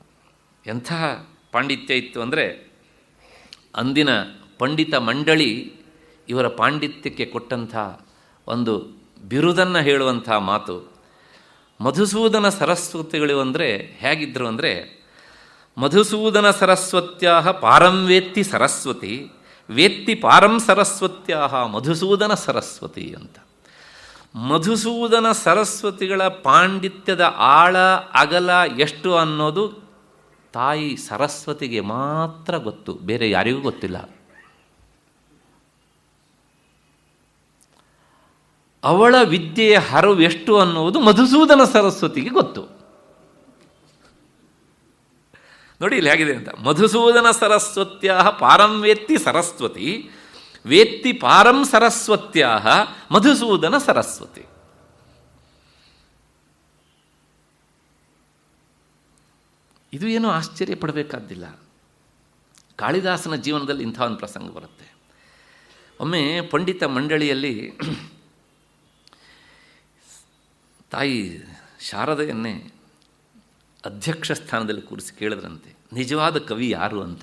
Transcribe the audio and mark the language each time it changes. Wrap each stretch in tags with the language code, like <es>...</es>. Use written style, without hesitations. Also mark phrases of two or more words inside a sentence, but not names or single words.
<kn>ಎಂಥ ಪಾಂಡಿತ್ಯ ಇತ್ತು ಅಂದರೆ, ಅಂದಿನ ಪಂಡಿತ ಮಂಡಳಿ ಇವರ ಪಾಂಡಿತ್ಯಕ್ಕೆ ಕೊಟ್ಟಂಥ ಒಂದು ಬಿರುದನ್ನು ಹೇಳುವಂಥ ಮಾತು. ಮಧುಸೂದನ ಸರಸ್ವತಿಗಳು ಅಂದರೆ ಹೇಗಿದ್ದರು ಅಂದರೆ,</kn> <sa>ಮಧುಸೂದನ ಸರಸ್ವತ್ಯಾ ಪಾರಂ ವೇತ್ತಿ ಸರಸ್ವತಿ, ವೇತ್ತಿ ಪಾರಂ ಸರಸ್ವತ್ಯಾ ಮಧುಸೂದನ ಸರಸ್ವತಿ ಅಂತ.</sa> <kn>ಮಧುಸೂದನ ಸರಸ್ವತಿಗಳ ಪಾಂಡಿತ್ಯದ ಆಳ ಅಗಲ ಎಷ್ಟು ಅನ್ನೋದು ತಾಯಿ ಸರಸ್ವತಿಗೆ ಮಾತ್ರ ಗೊತ್ತು, ಬೇರೆ ಯಾರಿಗೂ ಗೊತ್ತಿಲ್ಲ. ಅವಳ ವಿದ್ಯೆಯ ಹರವು ಎಷ್ಟು ಅನ್ನುವುದು ಮಧುಸೂದನ ಸರಸ್ವತಿಗೆ ಗೊತ್ತು. ನೋಡಿ ಇಲ್ಲಿ ಹೇಗಿದೆ ಅಂತ,</kn> <sa>ಮಧುಸೂದನ ಸರಸ್ವತ್ಯಾ ಪಾರಂ ವೇತ್ತಿ ಸರಸ್ವತಿ, ವೇತ್ತಿ ಪಾರಂ ಸರಸ್ವತ್ಯಾ ಮಧುಸೂದನ ಸರಸ್ವತಿ.</sa> <kn>ಇದು ಏನೂ ಆಶ್ಚರ್ಯ ಪಡಬೇಕಾದ್ದಿಲ್ಲ. ಕಾಳಿದಾಸನ ಜೀವನದಲ್ಲಿ ಇಂಥ ಒಂದು ಪ್ರಸಂಗ ಬರುತ್ತೆ. ಒಮ್ಮೆ ಪಂಡಿತ ಮಂಡಳಿಯಲ್ಲಿ ತಾಯಿ ಶಾರದೆಯನ್ನೇ ಅಧ್ಯಕ್ಷ ಸ್ಥಾನದಲ್ಲಿ ಕೂರಿಸಿ ಕೇಳಿದ್ರಂತೆ, ನಿಜವಾದ ಕವಿ ಯಾರು ಅಂತ.</kn>